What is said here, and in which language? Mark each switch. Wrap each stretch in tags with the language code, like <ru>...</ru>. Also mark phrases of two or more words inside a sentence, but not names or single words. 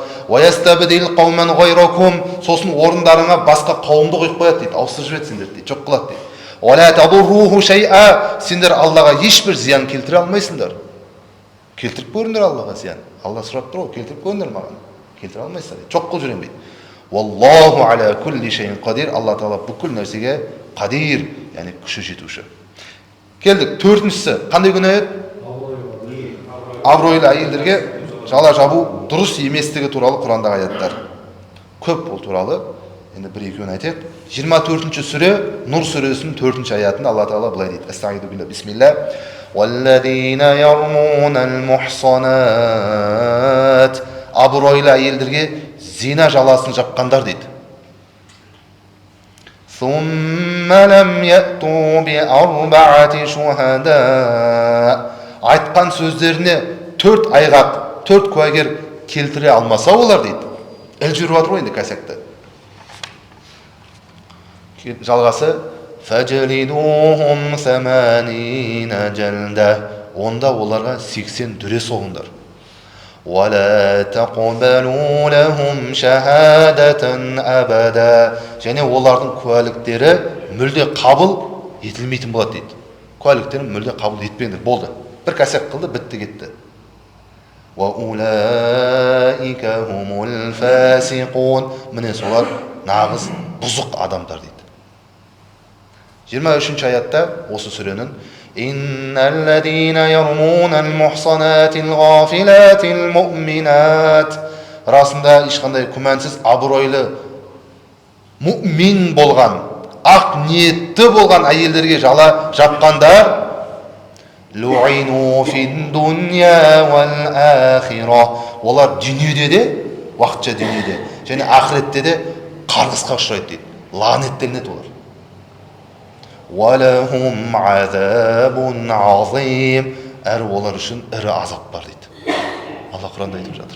<ar>وَيَسْتَبْدِلْ قَوْمًا غَيْرَكُمْ,</ar> <kk>сосын орындарыңа басқа қауымды қойып қояды дейді, ауыстырып жібереді сендерді дейді, жоқ қылады дейді.</kk> <ar>وَلَا تَضُرُّوهُ شَيْئًا,</ar> <kk>сендер Аллаға ешбір зиян келтіре алмайсыңдар. Келтіріп көріңдер Аллаға зиян. Алла сұрап тұр ғой, келтіріп көріңдер маған. Келтіре алмайсыңдар дейді, жоқ қылып жүрем дейді.</kk> <ar>وَاللَّهُ عَلَى كُلِّ شَيْءٍ قَدِيرٌ,</ar> <kk>Алла Тағала бүкіл нәрсеге қадир, яғни күші жетуші. Келдік, төртіншісі қандай күнә еді? Абыройлы әйелдерге жала жабу дұрыс еместігі туралы Құрандағы аяттар. Көп ол туралы. Енді бір-екеуін айтайық. 24-ші сүре Нұр сүресінің 4-ші аятында Алла Тағала былай дейді.</kk> <ar>أستعيذ بالله، بسم الله. والذين يرمون المحصنات.</ar> <kk>Абыройлы әйелдерге зина жаласын жапқандар дейді.</kk> <ar>ثم لم يأتوا بأربعة شهداء.</ar> <kk>Айтқан сөздеріне 4 айғақ, 4 куәгер келтіре алмаса олар дейді. Жүріп жатыр ғой енді кәсекті. Жалғасы</kk> <ar>فاجلدوهم ثمانين جلدة.</ar> <kk>Онда оларға 80 дүре соғыңдар.</kk> <ar>ولا تقبلوا لهم شهادة أبدا.</ar> <kk>Және олардың куәліктері мүлде қабыл етілмейтін болады дейді. Куәліктерін мүлде қабыл етпеңдер, болды. Бір кәсек қылды, бітті кетті.</kk> <ar>وأولئك هم الفاسقون.</ar> <kk>Міне солар нағыз бұзық адамдар дейді. 23-ші аятта осы сүренің</kk> <ar>إن الذين يرمون المحصنات الغافلات المؤمنات.</ar> <kk>Расында ешқандай күмәнсіз абыройлы мұъмин болған, ақ ниетті болған әйелдерге жала жапқандар</kk> <ar>لعنوا في الدنيا والآخرة.</ar> <kk>Олар дүниеде де, уақытша дүниеде, және ақыретте де қарғысқа ұшырайды дейді. Лағнеттелінеді олар.</kk> <ar>ولهم عذاب عظيم.</ar> <kk>Әрі олар үшін ірі азап бар дейді. Алла Құранда айтып жатыр.</kk>